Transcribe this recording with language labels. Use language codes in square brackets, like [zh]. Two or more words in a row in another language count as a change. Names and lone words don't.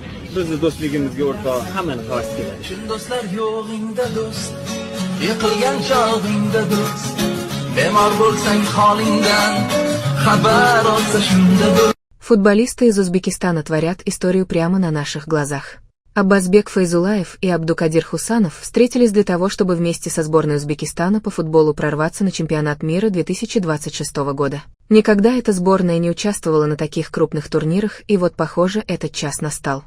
[uz] bizni do'stligimizga o'rtoq hammani qarshi keladi. Do'stlar yo'g'ingda do'st, yiqilgan chog'ingda do'st, bemor bo'lsang holingdan xabar olsa shunda do'st. [ru] Футболисты из Узбекистана творят историю прямо на наших глазах. Аббасбек Файзулаев и Абдукадир Хусанов встретились для того, чтобы вместе со сборной Узбекистана по футболу прорваться на чемпионат мира 2026 года. Никогда эта сборная не участвовала на таких крупных турнирах, и вот, похоже, этот час настал.